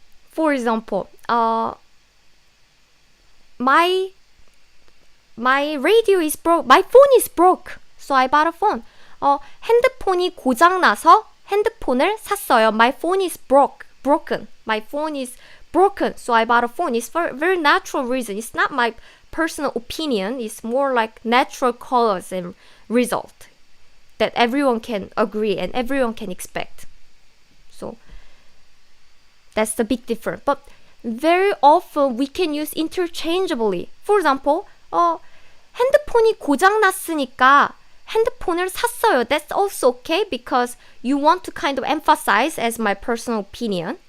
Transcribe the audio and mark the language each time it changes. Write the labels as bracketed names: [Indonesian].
[English] For example, my radio is broke. My phone is broke. So I bought a phone. [Korean] 핸드폰이 고장나서 핸드폰을 샀어요. [English] My phone is broken. My phone is broken. So I bought a phone. It's for a very natural reason. It's not my personal opinion. It's more like natural cause and result that everyone can agree and everyone can expect. So that's the big difference. But very often we can use interchangeably. [Korean] For example, 핸드폰이 고장났으니까 핸드폰을 샀어요. [English] That's also okay because you want to kind of emphasize as my personal opinion.